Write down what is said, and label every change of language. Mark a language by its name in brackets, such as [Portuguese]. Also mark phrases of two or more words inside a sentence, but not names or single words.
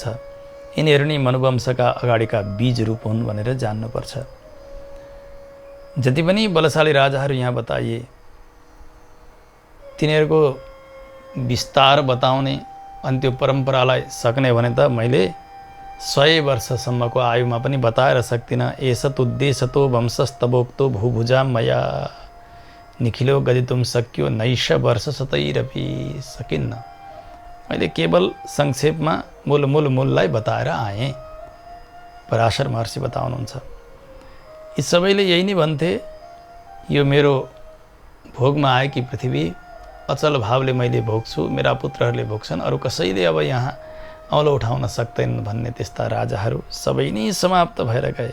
[Nepali] यिनीहरू नै मनुवंशका अगाडिका बीज रूप हुन् भनेर जान्नुपर्छ। जति पनि बलशाली राजाहरू यहाँ बताइए, तिनीहरूको विस्तार बताउने अनि त्यो परम्परालाई सक्ने भने त मैले 100 वर्षसम्मको आयुमा पनि बताएर सक्दिनँ। [Sanskrit] एषत उद्देशतो वंशस्तवोक्तो भूभुजा मया निखिलो गदितुम सक्यो नैष वर्ष शतैरपि। सकिन्न। [Nepali] मैले केवल संक्षेपमा मूललाई बताएर आएँ। पराशर महर्षि बताउनुहुन्छ, यी सबैले यही नै भन्थे, यो मेरो भोगमा आएकी पृथ्वी अचल भावले मैले भोग्छु, मेरा पुत्रहरूले भोग्छन्, अरू कसैले अब यहाँ औलो उठाउन सक्दैनन् भन्ने त्यस्ता राजाहरू सबै नै समाप्त भएर गए।